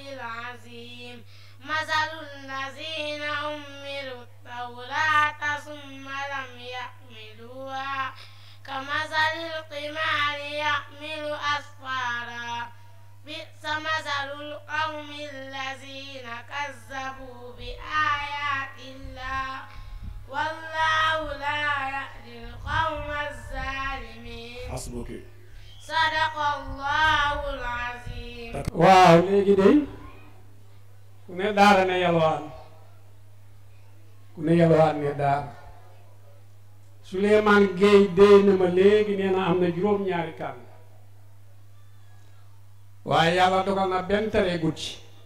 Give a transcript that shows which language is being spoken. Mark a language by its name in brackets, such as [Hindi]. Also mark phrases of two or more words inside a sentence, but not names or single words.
[Arabic] العظيم مثل الذين حملوا التوراة ثم لم يحملوها كمثل الحمار يحمل أسفارا بئس مثل القوم الذين كذبوا بآيات الله والله لا يهدي القوم الظالمين حسبك صدق الله العظيم [Wolof] waaw léegi day ku ne daara ne yalwaan ku ne yalwaan ne daara Souleymane Gueye déy na ma léegi nee na am na juróom-ñaari kàddu waaye yàlla dogal na benn tere gut ci